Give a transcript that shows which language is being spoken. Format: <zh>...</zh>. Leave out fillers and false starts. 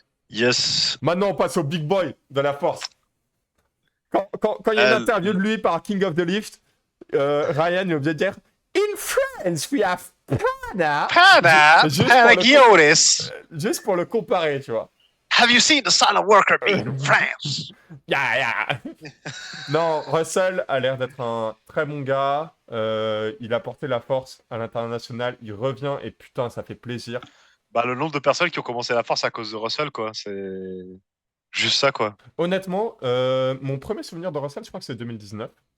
<en>Yes.</en> <fr>Maintenant, on passe au</fr> <en>big boy</en> <fr>de la force. Quand il y a une Euh, interview de lui par King of the Lift, Ryan il est obligé de dire</fr> <en>In France, we have Pana.</en> <fr>Pana, Juste pour Panagiotis. juste pour le comparer, tu vois.</fr> <en>Have you seen the silent worker being in France? Yeah, yeah.</en> <fr>Non, Russell a l'air d'être un très bon gars. Il a porté la force à l'international. Il revient et putain, ça fait plaisir. Bah, le nombre de personnes qui ont commencé la force à cause de Russell, quoi. C'est juste ça, quoi. Honnêtement, mon premier souvenir de Russell, je crois que c'est 2019.</fr>